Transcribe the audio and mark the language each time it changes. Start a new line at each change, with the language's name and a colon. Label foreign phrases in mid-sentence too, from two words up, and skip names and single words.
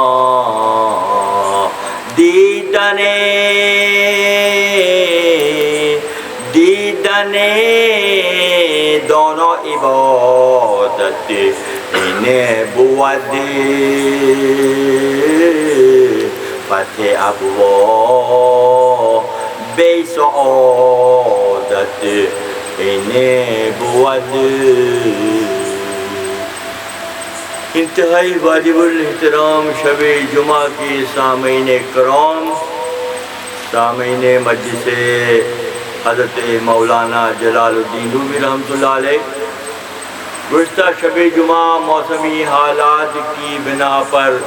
Persian: دیدن دانا عبادت این بود فتح ابواب بی سعادت این بود.
Urdu: انتہائی واجب الاحترام شب جمعہ کی سامعین کرام، سامعین مجلس حضرت مولانا جلال الدین رومی
Arabic: رحمۃ اللہ علیہ،
Urdu: گزشتہ شب جمعہ موسمی حالات کی بنا پر